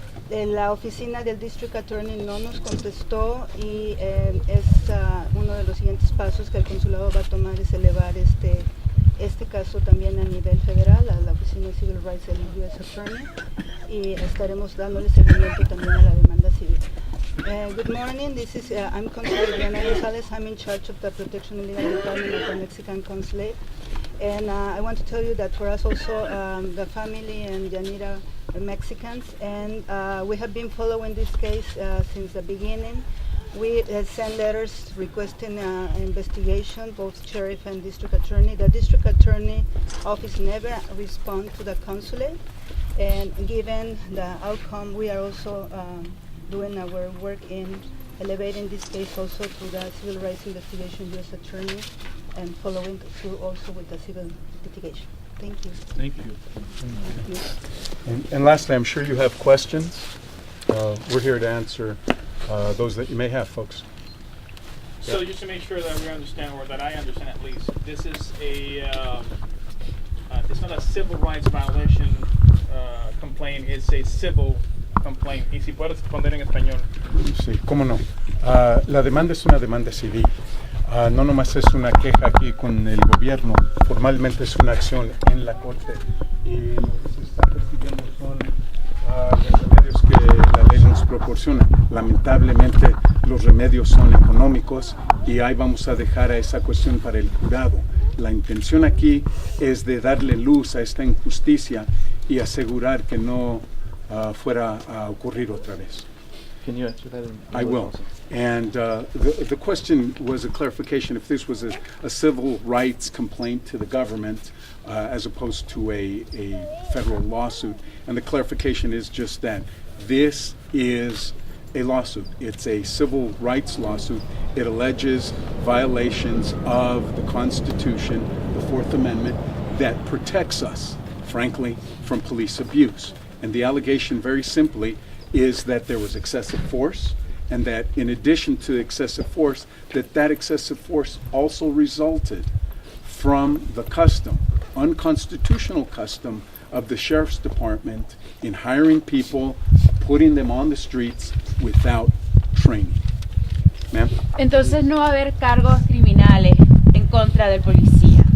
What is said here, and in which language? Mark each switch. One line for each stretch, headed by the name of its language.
Spanish: La oficina del District Attorney no nos contestó y es uno de los siguientes pasos que el consulado va a tomar es elevar este caso también a nivel federal, a la Oficina de Civil Rights del U.S. Attorney, y estaremos dándole seguimiento también a la demanda civil.
English: Good morning, this is I'm Consul Yanira Serrano. I'm in charge of the Protection and Legal Department of the Mexican Consulate, and I want to tell you that for us also, the family and Yanira are Mexicans, and we have been following this case since the beginning. We sent letters requesting investigation, both sheriff and district attorney. The district attorney office never respond to the consulate, and given the outcome, we are also doing our work in elevating this case also to the civil rights investigation U.S. attorney and following through also with the civil litigation. Thank you. Thank you. And lastly, I'm sure you have questions. We're here to answer those that you may have, folks. So just to make sure that we understand, or that I understand at least, this is it's not a civil rights violation complaint, it's a civil complaint.
Spanish: Y si puedes responder en español. Sí, cómo no. La demanda es una demanda civil. No nomás es una queja aquí con el gobierno, formalmente es una acción en la corte. Y lo que se está persiguiendo son los remedios que la ley nos proporciona. Lamentablemente los remedios son económicos y ahí vamos a dejar a esa cuestión para el jurado. La intención aquí es de darle luz a esta injusticia y asegurar que no fuera a ocurrir otra vez.
English: Can you answer that? I will. And the question was a clarification if this was a civil rights complaint to the government as opposed to a federal lawsuit. And the clarification is just that. This is a lawsuit. It's a civil rights lawsuit. It alleges violations of the Constitution, the Fourth Amendment, that protects us, frankly, from police abuse. And the allegation, very simply, is that there was excessive force, and that in addition to excessive force, that excessive force also resulted from the custom, unconstitutional custom, of the Sheriff's Department in hiring people, putting them on the streets without training. Ma'am?
Spanish: Entonces no va a haber cargos criminales en contra del policía.